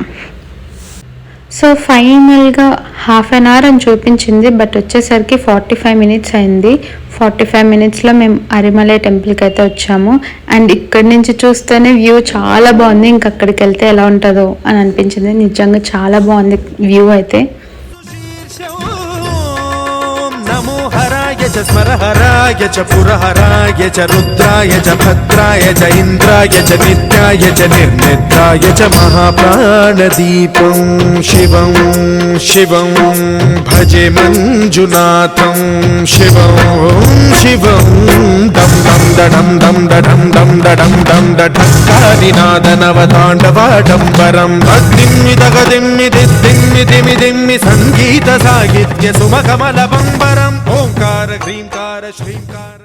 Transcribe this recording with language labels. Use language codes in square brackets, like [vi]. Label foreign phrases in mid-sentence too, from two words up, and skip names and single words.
[te] సో ఫైనల్గా 1/2 hour అని చూపించింది, బట్ వచ్చేసరికి 45 minutes అయింది. 45 minutesలో మేము అరిమలై టెంపుల్కి అయితే వచ్చాము. అండ్ ఇక్కడి నుంచి చూస్తేనే వ్యూ చాలా బాగుంది, ఇంక అక్కడికి వెళ్తే ఎలా ఉంటుందో అని అనిపించింది. నిజంగా చాలా బాగుంది వ్యూ అయితే. [sa] च स्मरहराय च पुरहराय च रुद्राय च भद्राय च इन्द्राय च नित्याय च निर्निद्राय च महाप्राणदीपं शिवं शिवं भजे मञ्जुनाथं शिवं शिवं दं दं दडं दं दडं दं दडं दं दढङ्कारिनादनवताण्डवाडम्बरं दिम्मि सङ्गीत साहित्य सुमकमलबम्बरम् ओंकार ह्रींकार श्रींकार.